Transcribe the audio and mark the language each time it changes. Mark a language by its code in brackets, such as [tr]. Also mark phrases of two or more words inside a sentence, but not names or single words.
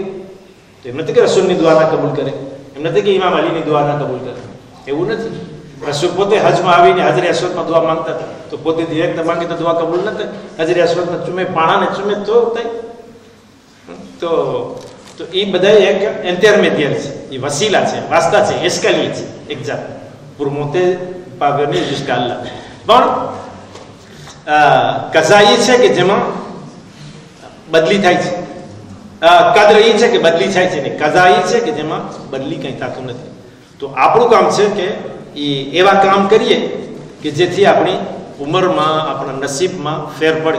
[gu] તો એમ નથી કે રસૂલની દુઆ ના કબૂલ કરે, એમ નથી કે ઇમામ અલીની દુઆ ના કબૂલ કરે, એવું નથી. રસૂલ પોતે હજમાં આવીને હજરે અસવદમાં દુઆ માંગતા હતા, તો પોતે ડિરેક્ટ માંગે તો દુઆ કબૂલ ન થાય. હજરે અસવદમાં ચૂમે, પાણાને ચૂમે તો થાય. તો એ બધા એક ઇન્ટરમેડિયર છે, એ વસીલા છે, વાસ્તા છે, એસ્કલી છે એક જાત [fr] pour monter parvenir jusqu'à Allah. [gu] પણ કઝા એ છે કે જેમાં બદલી થાય છે, કદ્ર એ છે કે બદલી થાય છે, ને કઝા એ છે કે જેમાં બદલી કંઈ થતું નથી. તો આપણું કામ છે કે એ એવા કામ કરીએ કે જેથી આપણી ઉંમરમાં, આપણા નસીબમાં ફેર પડે.